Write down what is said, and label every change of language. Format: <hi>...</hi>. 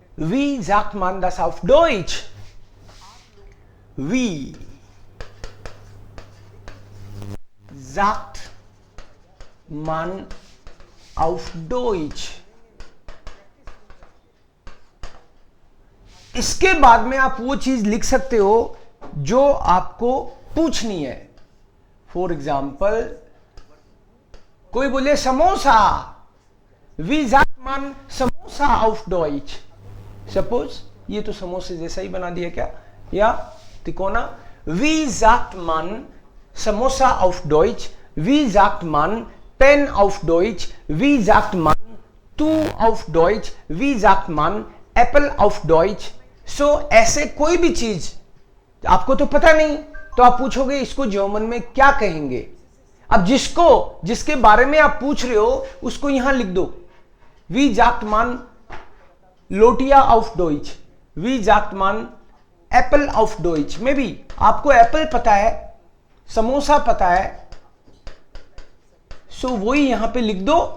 <de>Wie sagt man das auf Deutsch? Wie sagt man auf Deutsch?</de> <hi>इसके बाद में आप वो चीज लिख सकते हो जो आपको पूछनी है. फॉर एग्जाम्पल कोई बोले samosa,</hi> <de>wie sagt man समोसा auf Deutsch?</de> <hi>Suppose ये तो समोसे जैसा ही बना दिया क्या, या तिकोना.</hi> <de>Wie sagt man समोसा auf Deutsch? Wie sagt man Pen auf Deutsch? Wie sagt man Tu auf Deutsch? Wie sagt man Apple auf Deutsch?</de> <hi>So ऐसे कोई भी चीज आपको तो पता नहीं, तो आप पूछोगे इसको जर्मन में क्या कहेंगे. अब जिसके बारे में आप पूछ रहे हो उसको यहां लिख दो.</hi> <de>Wie sagt man लोटिया ऑफ डॉइच? Wie sagt man एप्पल ऑफ डॉइच?</de> <hi>में भी आपको एप्पल पता है, समोसा पता है, सो वही यहां पे लिख दो.</hi>